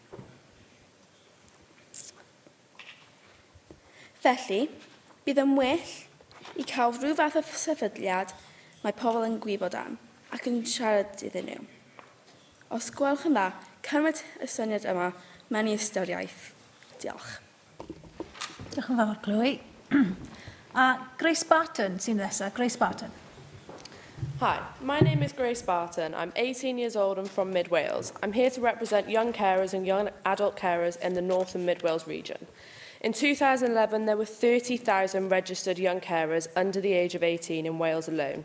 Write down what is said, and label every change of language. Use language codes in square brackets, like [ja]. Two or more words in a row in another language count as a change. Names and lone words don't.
[cy] Felly, bydd yn well i cael rhyw fath o sefydliad mae pobl yn gwybod am ac yn siarad iddyn nhw. Os gwelwch yn dda, cymryd y syniad yma mewn i ystyriaeth. Diolch. Diolch yn fawr, Chloe. Grace Barton sy'n nesaf. Grace Barton. [en] Hi, my name is Grace Barton. I'm 18 years old and from Mid Wales. I'm here to represent young carers and young adult carers in the North and Mid Wales region. In 2011, there were 30,000 registered young carers under the age of 18 in Wales alone.